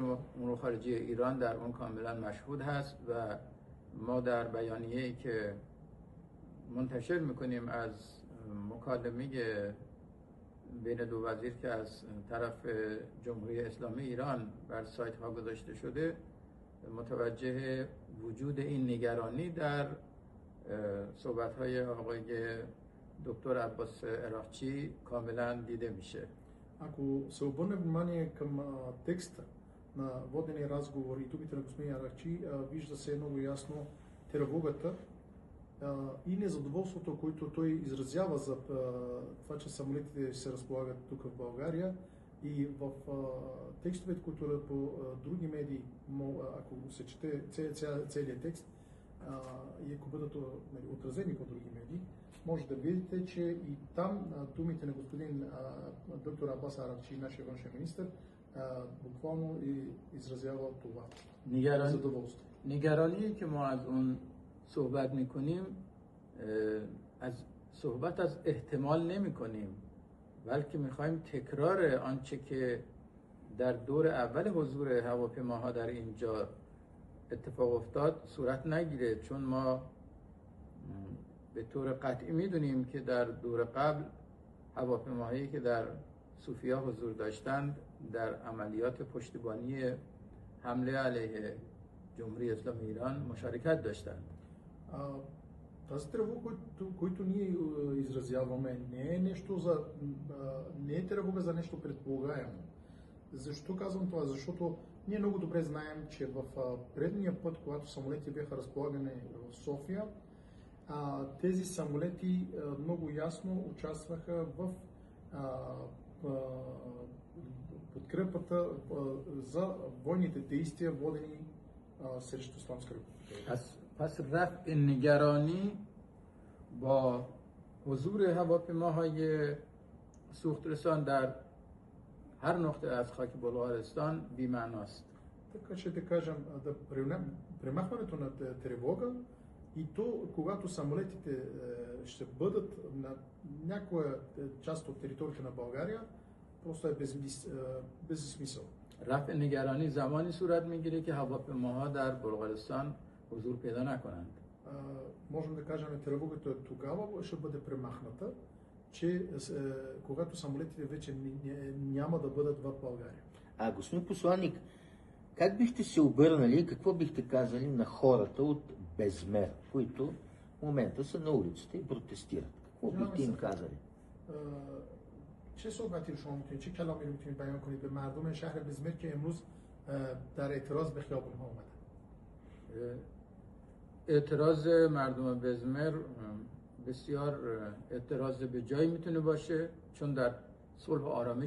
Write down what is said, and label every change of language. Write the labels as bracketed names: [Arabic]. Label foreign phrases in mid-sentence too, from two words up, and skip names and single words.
[Persian] امور خارجه ایران در اون کاملا مشهود هست و ما در بیانیه‌ای که منتشر میکنیم از مکالمه بین دو وزیر که از طرف جمهوری اسلامی ایران بر سایت ها گذاشته شده متوجه وجود این نگرانی در صحبت های آقای دکتر عباس عراقچی камелан دیده میشه. [Bulgarian] Ако се обърне внимание към текста на водения разговор и думите на господин Аракчи, вижда се много ясно тревогата и незадоволството, което той изразява за това, че самолетите се разполагат тук в България. И в текстовете, които по други медии, ако се чете целият текст и ако бъдат отразени по други медии, може да видите, че и там думите на господин доктор Абас Аракчи, нашия външен министр, буквално изразява това задоволство. [Persian] نگرانی که ما از اون صحبت میکنیم صحبت از احتمال نمی کنیم بلکه میخوایم تکرار آنچه که در دور اول حضور هواپیماها در اینجا اتفاق افتاد صورت نگیره، چون ما به طور قطعی میدونیم که در دور قبل هواپیماهایی که در سوفیا حضور داشتند در عملیات پشتیبانی حمله علیه جمهوری اسلامی ایران مشارکت داشتند. [Bulgarian] Тази тревога, който ние изразяваме, не е тревога за нещо предполагаемо. Защо казвам това? Защото ние много добре знаем, че в предния път, когато самолети бяха разполагани в София, тези самолети много ясно участваха в подкрепата за бойните действия, водени срещу Исламска република. [Persian] پس رفع نگرانی با حضور هواپیماهای سوخترسان در هر نقطه از خاک بلغارستان بی‌معناست. [Bulgarian] Така че да кажем, да премахването на тревога и то, когато самолетите ще бъдат на някоя част от територията на България, просто е без смисъл. [Persian] رفع نگرانی زمانی صورت میگیره که هواپیماها در بلغارستان حضور پیدا نکنند. [Bulgarian] Можем да кажем, тревогата тогава ще бъде премахната, че когато самолетите вече няма да бъдат в България. Господин посланник, как бихте се обърнали, какво бихте казали на хората от Безмер, които в момента са на улицата и протестират? Какво бихте им казали? [Persian] چه صحبتی رو شما میتونید، چه کلامی رو میتونید بیان کنید به مردم شهر بزمر که امروز در اعتراض به خیابون ها اومدن؟ اعتراض مردم بزمر بسیار اعتراض به جایی میتونه باشه، چون در صلح و آرامش